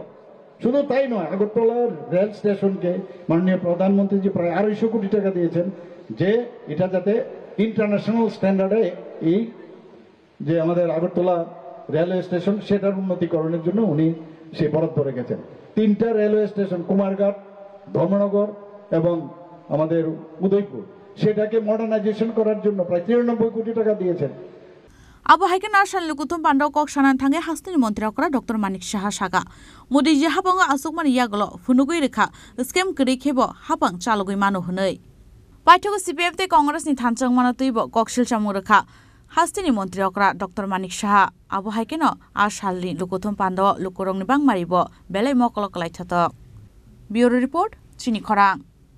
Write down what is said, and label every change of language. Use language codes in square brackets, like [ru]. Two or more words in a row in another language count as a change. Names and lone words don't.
[bn] শুধু তাই নয়, আগরতলার [en] rail station [bn] মাননীয় প্রধানমন্ত্রীজি প্রায় 250 কোটি টাকা দিয়েছেন, যে এটা যাতে [en] international standard [bn] এই যে আমাদের আগরতলা [en] railway station [bn] সেটার উন্নতিকরণের জন্য উনি সে বরাদ্দ রেখেছেন। 3টা [en] railway station, [bn] কুমারঘাট, ধর্মনগর এবং আমাদের উদয়পুর, সেটাকে মডার্নাইজেশন করার জন্য প্রায় 93 কোটি টাকা দিয়েছেন। [trp] आबहायकेन आसानि लुकुथुम पान्दाव कक सानान थाङै हास्तिनि मन्त्री अक्रा डॉक्टर मानिक साहा साका मोदीजी हाबांग आसुकमानि यागल फुनुगुइ रेखा स्केम गरै खेब हाबां चालुगुइ मानो हनै पाइथगु CPF ते कांग्रेसनि थानचंग मानो तैब ककसिल चामु रेखा हास्तिनि मन्त्री अक्रा डॉक्टर मानिक साहा आबहायकेन आसालनि लुकुथुम पान्दाव लुकुरंनि बांमारिब बेलाय मकल कलायथत [en] bureau report [trp] चिनी खरां।